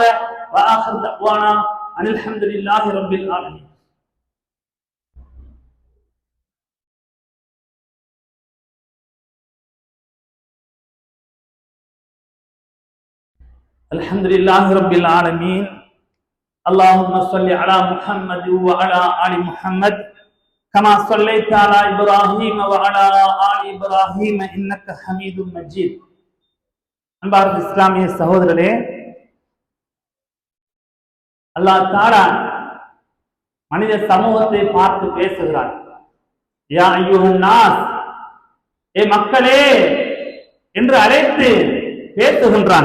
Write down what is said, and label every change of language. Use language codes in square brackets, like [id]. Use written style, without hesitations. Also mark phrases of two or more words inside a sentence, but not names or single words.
[ar] وآخر دعوانا أن الحمد لله رب العالمين. الحمد لله رب العالمين. اللهم صل على محمد وعلى آل محمد كما صليت على إبراهيم وعلى آل إبراهيم إنك حميد مجيد. [ta] அன்பார்ந்த இஸ்லாமிய சகோதரரே, [ar] الله تعالى [ta] மனித சமூகத்தை பார்த்து பேசுகிறான். [ar] يا أيها الناس, [ta] ஏ மக்களே என்று அழைத்து பேசுகின்றான்.